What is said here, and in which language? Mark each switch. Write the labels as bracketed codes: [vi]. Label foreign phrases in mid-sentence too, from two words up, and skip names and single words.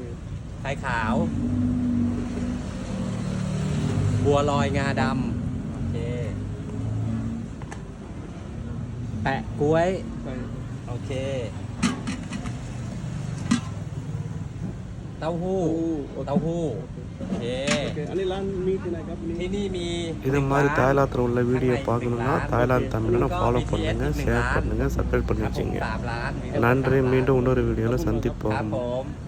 [th] ไทยขาวบัวลอยงาดำโอเคแปะกล้วย ไป โอเคเต้าหู้โอเค โอเคอันนี้ร้านมีที่ไหนครับ ที่นี่มี [ta] இது மாதிரி தாய்லாந்தில் உள்ள வீடியோ பார்க்கணுன்னா தாய்லாந்து தமிழ்னு ஃபாலோ பண்ணுங்கள், ஷேர் பண்ணுங்கள், சப்ஸ்கிரைப் பண்ணி வச்சுங்க. நன்றி. மீண்டும் இன்னொரு வீடியோவில் சந்திப்போம்.